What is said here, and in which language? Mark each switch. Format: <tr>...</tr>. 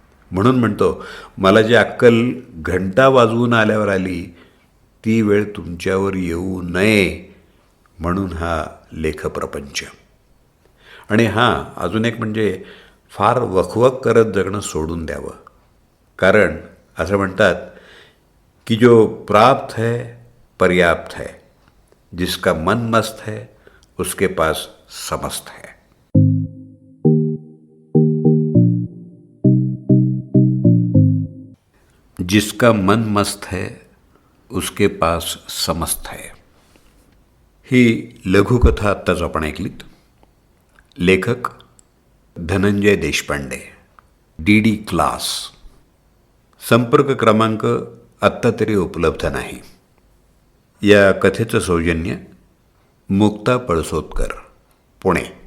<mr>म्हणून म्हणतो, मला जी अक्कल घंटा वाजवून आल्यावर आली ती वेळ तुमच्यावर येऊ नये म्हणून हा लेखप्रपंच. आणि हां, अजून एक म्हणजे फार वखवक करत जगणं सोडून द्यावं. कारण असं म्हणतात की</mr> <hi>जो प्राप्त है पर्याप्त है, जिसका मन मस्त है उसके पास समस्त है. जिसका मन मस्त है उसके पास समस्त है.</hi> <mr>ही लघुकथा आत्ताच आपण ऐकलीत. लेखक धनंजय देशपांडे, DD क्लास. संपर्क क्रमांक आत्ता तरी उपलब्ध नाही. या कथेचं सौजन्य मुक्ता पळसोदकर, पुणे.</mr>